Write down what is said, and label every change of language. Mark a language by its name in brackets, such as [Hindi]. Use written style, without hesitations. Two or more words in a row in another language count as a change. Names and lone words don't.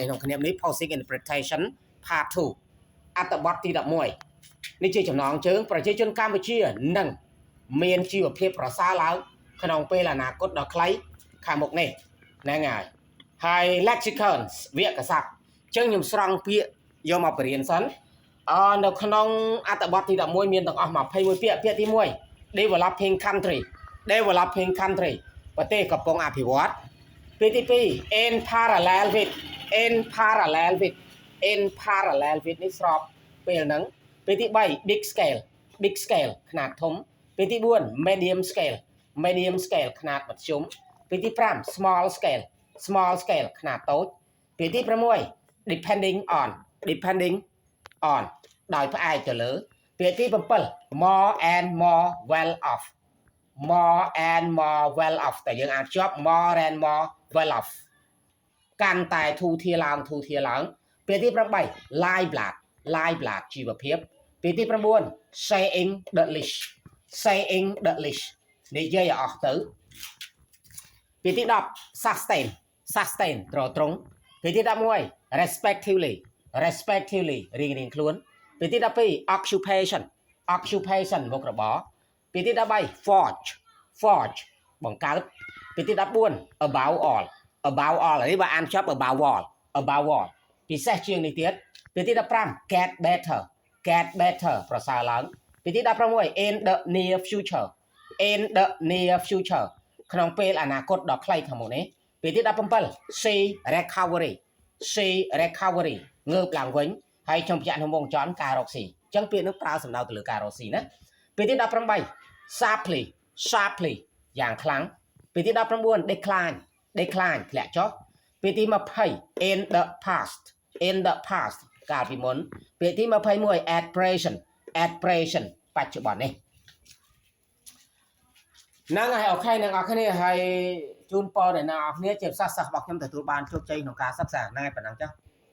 [Khmer] ក្នុងគ្នានេះ [English] Posting Interpretation Part 2 [Khmer] អត្ថបទទី11នេះជាចំណងជើងប្រជាជនកម្ពុជានឹងមានជីវភាពប្រសើរឡើងក្នុងពេលអនាគតដ៏ខ្លីខាងមុខនេះហ្នឹងហើយ lexicon វគ្គស័ព្ទចឹងខ្ញុំស្រង់ពាក្យយកមកបរៀនសិននៅក្នុងអត្ថបទទី11មានទាំងអស់21ពាក្យពាក្យទី1 [English] developing country [Khmer] ប្រទេសកំពុងអភិវឌ្ឍពាក្យទី2 [English] in parallel with [Khmer] នេះស្របពេលហ្នឹងពាក្យទី3 [English] big scale [Khmer] ខ្នាតធំពាក្យទី4 [English] medium scale [Khmer] ខ្នាតមធ្យមពាក្យទី5 [English] small scale [Khmer] ខ្នាតតូចពាក្យទី6 [English] depending on [Khmer] ដោយផ្អែកទៅលើពាក្យទី7 [English] more and more well off [Khmer] តែយើងអាចចប់ [English] more and more well off [Khmer] កាន់តែធូរធារឡើងពាក្យទី8 [English] live blood [Khmer] ជីវភាពពាក្យទី9 [English] saying the least [Khmer] និយាយឲ្យអស់ទៅពាក្យទី10 sustain ត្រង់ពាក្យទី11 respectively រៀងខ្លួន ពាក្យទី12 occupation មុខរបរពាក្យទី13 forge បង្កើតពាក្យទី14 [English] above all [Khmer] នេះបើអានចប់ [English] above all [Khmer] ពិសេសជាងនេះទៀតពាក្យទី15 [English] get better [Khmer] ប្រសើរឡើងពាក្យទី16 [English] in the near future [Khmer] ក្នុងពេលអនាគតដ៏ខ្លីខាងមុខនេះពាក្យទី17 see recovery ងើបឡើងវិញហើយខ្ញុំបញ្ជាក់ក្នុងវងចន់ការរកស៊ីអញ្ចឹងពាក្យនេះ ប្រើសំដៅទៅលើការរកស៊ីណាពាក្យទី18 sharply យ៉ាងខ្លាំងពាក្យទី19 decline ធ្លាក់ចុះពាក្យទី20 [English] in the past [Khmer] កាលពីមុនពាក្យទី21 [English] at present [Khmer] បច្ចុប្បន្ននេះហ្នឹងហើយអូខេអ្នកនរគ្នាហើយជូនពរដល់អ្នកនរគ្នាជាភាសាសាស្ត្ររបស់ខ្ញុំទទួលបានជោគជ័យក្នុងការសិក្សាហ្នឹងហើយប៉ុណ្ណឹងចា៎